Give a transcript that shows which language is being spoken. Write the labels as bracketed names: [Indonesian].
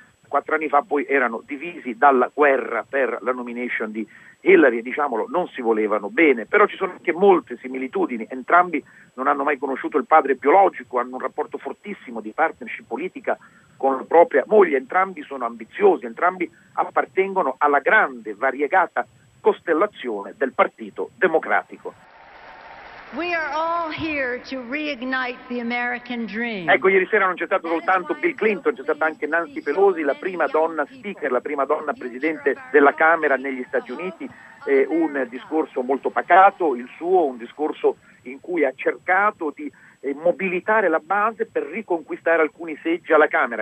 [Italian] 4 anni fa poi erano divisi dalla guerra per la nomination di Hillary, e diciamolo, non si volevano bene, però ci sono anche molte similitudini. Entrambi non hanno mai conosciuto il padre biologico, hanno un rapporto fortissimo di partnership politica con la propria moglie, entrambi sono ambiziosi, entrambi appartengono alla grande, variegata costellazione del Partito Democratico. [English] We are all here to reignite the American dream. [Italian] Ecco, ieri sera non c'è stato soltanto Bill Clinton, c'è stata anche Nancy Pelosi, la prima donna speaker, la prima donna presidente della Camera negli Stati Uniti. Un discorso molto pacato, il suo, un discorso in cui ha cercato di mobilitare la base per riconquistare alcuni seggi alla Camera.